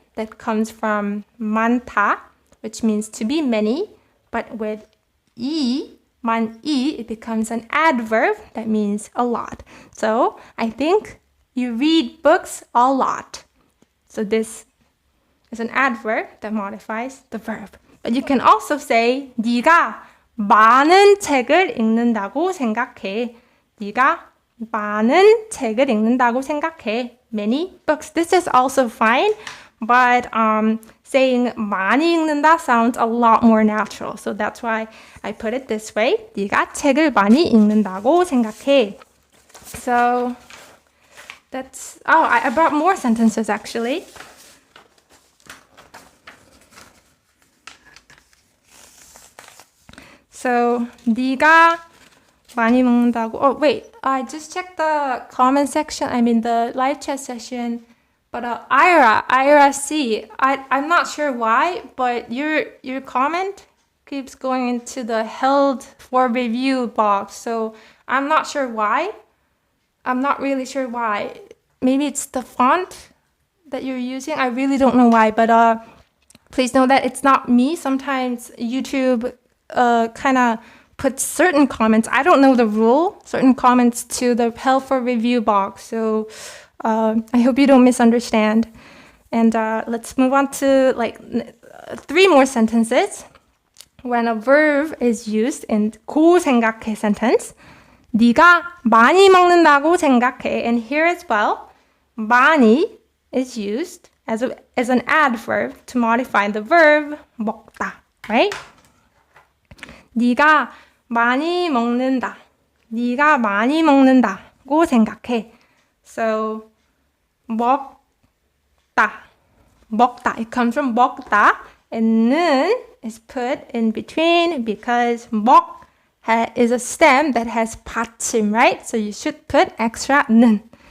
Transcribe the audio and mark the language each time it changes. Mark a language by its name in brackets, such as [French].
[English] That comes from 많다, which means to be many, but with 많이, it becomes an adverb that means a lot. So I think you read books a lot. So this is an adverb that modifies the verb. But you can also say [Korean] 네가 많은 책을 읽는다고 생각해. 네가 많은 책을 읽는다고 생각해. [English] Many books. This is also fine, but saying 많이 읽는다 sounds a lot more natural. So that's why I put it this way. [Korean] 네가 책을 많이 읽는다고 생각해. [English] So that's... Oh, I brought more sentences actually. [Korean] So 네가 많이 먹는다고. [English] Oh, wait. I just checked the comment section. I mean the live chat session. But Ira C. I'm not sure why, but your comment keeps going into the held for review box. So I'm not sure why. I'm not really sure why. Maybe it's the font that you're using. I really don't know why, but please know that it's not me. Sometimes YouTube kind of puts certain comments. I don't know the rule. Certain comments to the held for review box. So I hope you don't misunderstand. And let's move on to like 3 more sentences. When a verb is used in 고 생각해 sentence, [Korean] 네가 많이 먹는다고 생각해. [English] And here as well, 많이 is used as an adverb to modify the verb 먹다, right? [Korean] 네가 많이 먹는다. 네가 많이 먹는다고 생각해. [English] So 먹다. It comes from 먹다. And 는 is put in between because 먹 is a stem that has 받침, right? So you should put extra 는.